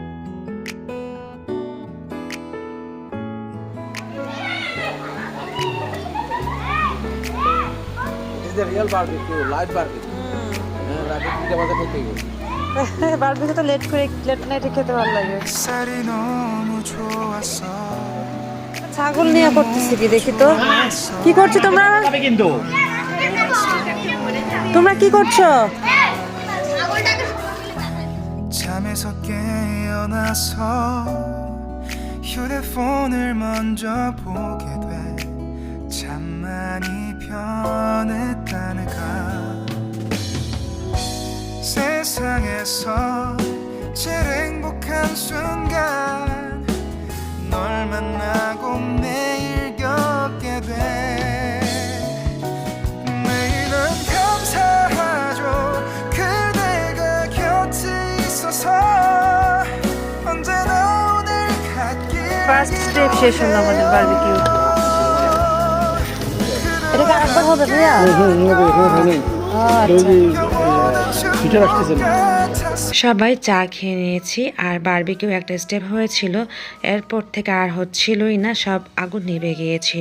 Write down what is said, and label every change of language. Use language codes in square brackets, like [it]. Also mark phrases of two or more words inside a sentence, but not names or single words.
[bn] বারবিকিউ তো [en] late night [bn] খেতে ভালো লাগে। ছাগল নিয়ে করতেছি কি দেখি তো, কি করছো তোমরা? তোমরা কি করছো? [ko] 일어나서 휴대폰을 먼저 보게 돼 참 많이 변했다는가 세상에서 제일 행복한 순간 널 만나고 매일 겪게 돼 매일은 감사하죠 그대가 곁에 있어서 언제나 오늘 같길 [en] first step [bn] শেষ হলো আমাদের বারবিকিউ। এটা কি আরেকবার হবে ভাইয়া? ফিচার আসতেছে না। সবাই চা খেয়ে নিয়েছি আর বারবিকিউ একটা স্টেপ হয়েছিল, এরপর থেকে আর হচ্ছিলই না, সব আগুন নিভে গিয়েছিল।